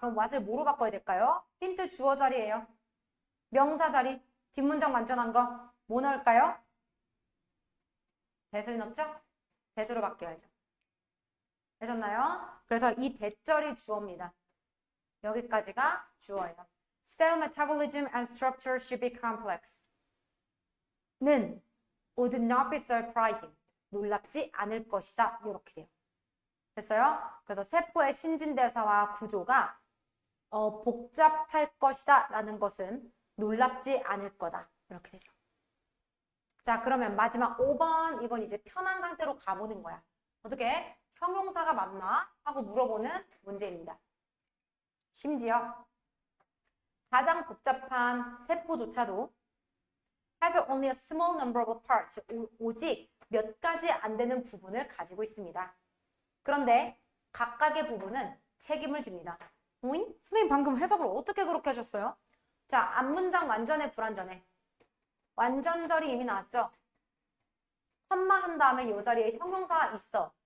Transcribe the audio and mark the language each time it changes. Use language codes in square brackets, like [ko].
[ko] 그럼 what을 뭐로 바꿔야 될까요? 힌트 주어 자리예요. 명사 자리 뒷문장 완전한 거 뭐 넣을까요? 대를 넣죠? 대수로 바뀌어야죠. 되셨나요? 그래서 이 대절이 주어입니다. 여기까지가 주어예요. [en] Cell metabolism and structure should be complex. 는 would not be surprising. [ko] 놀랍지 않을 것이다. 이렇게 돼요. 됐어요? 그래서 세포의 신진대사와 구조가 복잡할 것이다 라는 것은 놀랍지 않을 거다. 이렇게 되죠. 자, 그러면 마지막 5번 이건 이제 편한 상태로 가보는 거야. 어떻게? 형용사가 맞나? 하고 물어보는 문제입니다. 심지어 가장 복잡한 세포조차도 [en] has only a small number of parts. [ko] 오직 몇 가지 안 되는 부분을 가지고 있습니다. 그런데 각각의 부분은 책임을 집니다. 오잉? 선생님 방금 해석을 어떻게 그렇게 하셨어요? 자, 앞문장 완전해, 불완전해? 완전절이 이미 나왔죠? 컴마한 다음에 이 자리에 형용사가 있어.